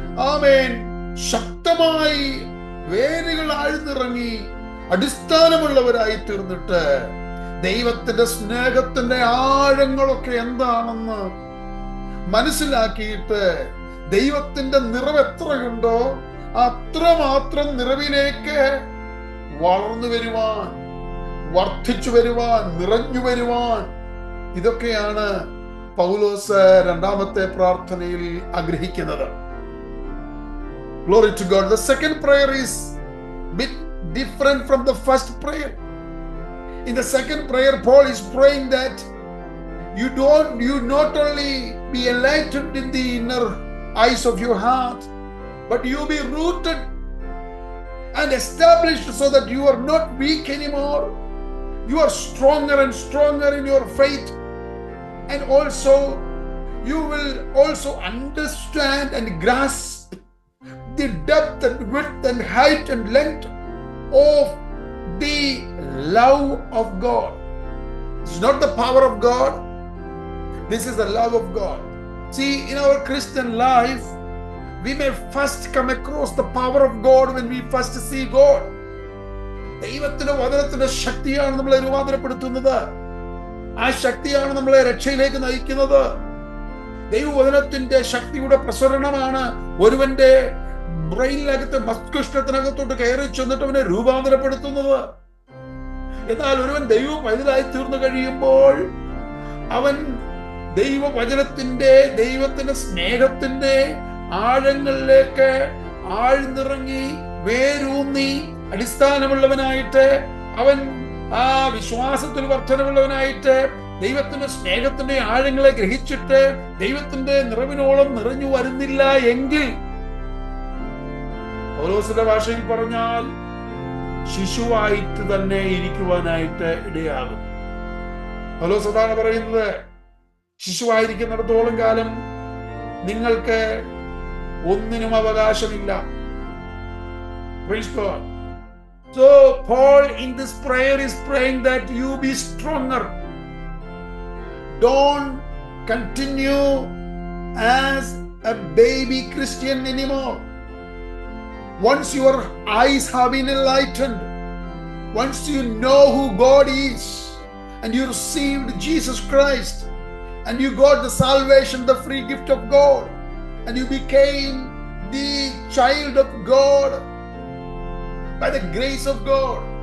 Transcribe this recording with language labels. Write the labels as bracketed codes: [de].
[ml] ആമേൻ ശക്തമായി വേരുകൾ ആഴ്ന്നിറങ്ങി അടിസ്ഥാനമുള്ളവരായി തീർന്നിട്ട് ദൈവത്തിന്റെ സ്നേഹത്തിന്റെ ആഴങ്ങളൊക്കെ എന്താണെന്ന് മനസ്സിലാക്കിയിട്ട് ദൈവത്തിന്റെ നിറവ് എത്രയുണ്ടോ അത്രമാത്രം നിറവിലേക്ക് വളർന്നു വരുവാൻ, വർദ്ധിച്ചു വരുവാൻ, നിറഞ്ഞു വരുവാൻ, ഇതൊക്കെയാണ് പൗലോസ് രണ്ടാമത്തെ പ്രാർത്ഥനയിൽ ആഗ്രഹിക്കുന്നത്. [en] Glory to God. The second prayer is bit different from the first prayer. In the second prayer, Paul is praying that you not only be enlightened in the inner eyes of your heart, but you be rooted and established so that you are not weak anymore. You are stronger and stronger in your faith, and also you will also understand and grasp the depth and width and height and length of the love of God. It's not the power of God. This is the love of God. See, in our Christian life, we may first come across the power of God when we first see God. [ml] ദൈവത്തിന്റെ വചനത്തിന്റെ ശക്തിയാണ് നമ്മളെ രൂപാന്തരപ്പെടുത്തുന്നത്. ആ ശക്തിയാണ് നമ്മളെ രക്ഷയിലേക്ക് നയിക്കുന്നത്. ദൈവവചനത്തിന്റെ ശക്തിയുടെ പ്രസരണമാണ് ഒരുവന്റെ ബ്രെയിനിനകത്ത്, മസ്തിഷ്കത്തിനകത്തോട്ട് കയറി ചെന്നിട്ട് അവനെ രൂപാന്തരപ്പെടുത്തുന്നത്. എന്നാൽ ഒരുവൻ ദൈവ പൈതലായി തീർന്നു കഴിയുമ്പോൾ അവൻ ദൈവവചനത്തിന്റെ, ദൈവത്തിന്റെ സ്നേഹത്തിന്റെ ആഴങ്ങളിലേക്ക് ആഴ്ന്നിറങ്ങി വേരൂന്നി അടിസ്ഥാനമുള്ളവനായിട്ട്, അവൻ ആ വിശ്വാസത്തിൽ വർധനമുള്ളവനായിട്ട് ദൈവത്തിന്റെ സ്നേഹത്തിന്റെ ആഴങ്ങളെ ഗ്രഹിച്ചിട്ട് ദൈവത്തിന്റെ നിറവിനോളം നിറഞ്ഞു വരുന്നില്ല എങ്കിൽ, പൗലോസിന്റെ ഭാഷയിൽ പറഞ്ഞാൽ, ശിശുവായിട്ട് തന്നെ ഇരിക്കുവാനായിട്ട് ഇടയാകും. പൗലോസ് അതാണ് പറയുന്നത്, ശിശുവായിരിക്കുന്നിടത്തോളം കാലം നിങ്ങൾക്ക് ഒന്നിനും അവകാശമില്ല. [en] Praise God. So Paul in this prayer is praying that you be stronger. Don't continue as a baby Christian anymore. Once your eyes have been enlightened, once you know who God is, and you received Jesus Christ, and you got the salvation, the free gift of God, and you became the child of God by the grace of God.